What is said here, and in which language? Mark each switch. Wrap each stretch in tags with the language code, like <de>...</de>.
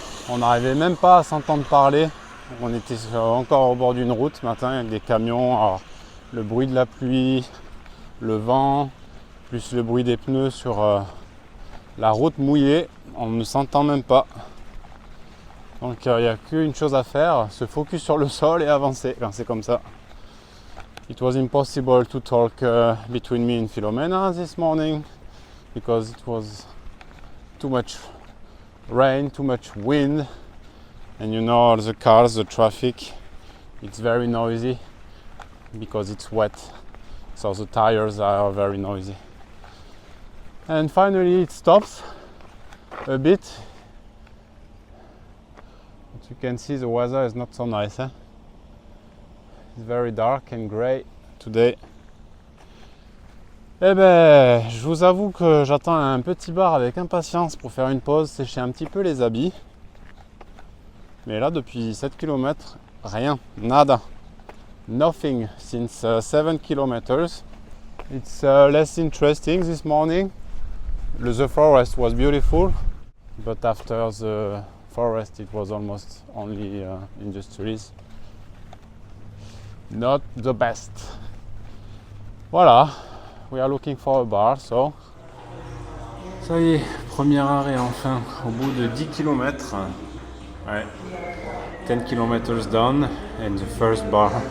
<fr>On n'arrivait même pas à s'entendre parler. On était encore au bord d'une route ce matin avec des camions. Alors, le bruit de la pluie, le vent, plus le bruit des pneus sur la route mouillée. On ne s'entend même pas. Donc il n'y a qu'une chose à faire, se focus sur le sol et avancer quand c'est comme ça.</fr> <en>It was impossible to talk between me and Philomena this morning because it was too much rain, too much wind, and you know the cars, the traffic, it's very noisy because it's wet, so the tires are very noisy. And finally it stops a bit. But you can see the weather is not so nice. It's very dark and grey today.</en> <fr>Eh ben, je vous avoue que j'attends un petit bar avec impatience pour faire une pause, sécher un petit peu les habits. Mais là, depuis 7 km, rien, nada.</fr> <en>Nothing since 7 kilometers. It's less interesting this morning. The forest was beautiful, but after the forest it was almost only industries. Not the best. Voilà. We are looking for a bar, so.</en> <fr>Ça y est, premier arrêt enfin, au bout de 10 km. Ouais.</fr> <en>10 km down and the first bar.</en>